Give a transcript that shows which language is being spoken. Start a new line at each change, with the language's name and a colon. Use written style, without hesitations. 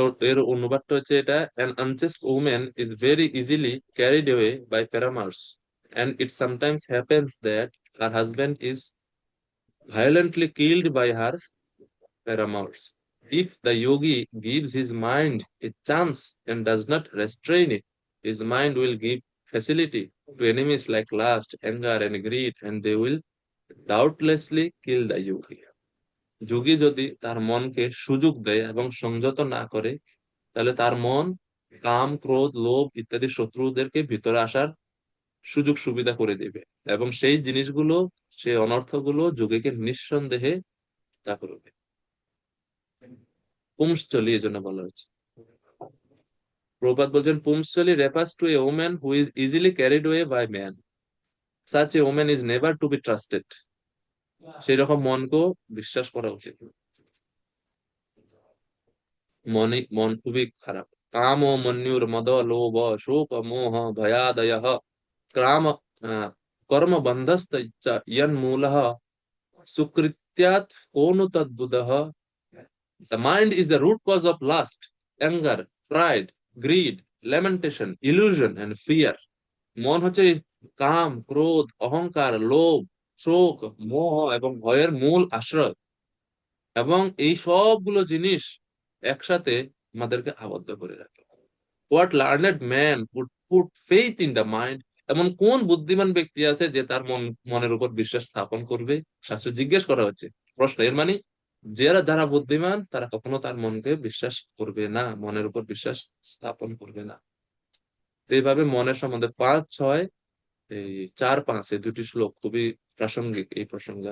Bangla: এর অনুবাদটা হচ্ছে এটা,
English: an unchaste woman is very easily carried away by paramours, and it sometimes happens that her husband is violently killed by her paramours. If the yogi gives his mind a chance and does not restrain it, his mind will give facility to enemies like lust, anger, and greed, and they will doubtlessly kill the yogi.
Bangla: যোগী যদি তার মনকে সুযোগ দেয় এবং সংযত না করে, তাহলে তার মন কাম, ক্রোধ, লোভ ইত্যাদি শত্রুদেরকে ভিতরে আসার সুযোগ সুবিধা করে দিবে, এবং সেই জিনিসগুলো, সেই অনর্থগুলো যোগীকে নিঃসন্দেহে তা করবে। পুংসচলি এই জন্য বলা হচ্ছে। প্রভুপাদ বলছেন,
English: পুংসচলি refers to a woman who is easily carried away by man. Such a woman is never to be trusted.
Bangla: সেই রকম মনকেও বিশ্বাস করা উচিত না। মন খুবই খারাপ।
Sanskrit: কাম ও মন্যুর মদ লোভ শোক মোহ ভয়াদয় ক্রাম কর্ম বন্ধস্ত ইয়ন মূলঃ সুকৃত্যাৎ কোন তদ্বুদঃ।
English: The mind is the root cause of lust, anger, pride, greed, lamentation, illusion, and fear.
Bangla: মন হচ্ছে কাম, ক্রোধ, অহংকার, লোভ, শোক, মোহ এবং ভয়ের মূল আশ্রয়, এবং এই সবগুলো জিনিস একসাথে আমাদেরকে আবদ্ধ করে রাখে।
English: What learned man would put faith in the mind?
Bangla: এমন কোন বুদ্ধিমান ব্যক্তি আছে যে তার মনের উপর বিশ্বাস স্থাপন করবে? শাস্ত্রে জিজ্ঞেস করা হচ্ছে, প্রশ্ন। এর মানে যারা যারা বুদ্ধিমান তারা কখনো তার মনকে বিশ্বাস করবে না, মনের উপর বিশ্বাস স্থাপন করবে না। তো এইভাবে মনের সম্বন্ধে 5, 6, এই 4, 5 এই দুটি শ্লোক খুবই প্রাসঙ্গিক এই প্রসঙ্গে।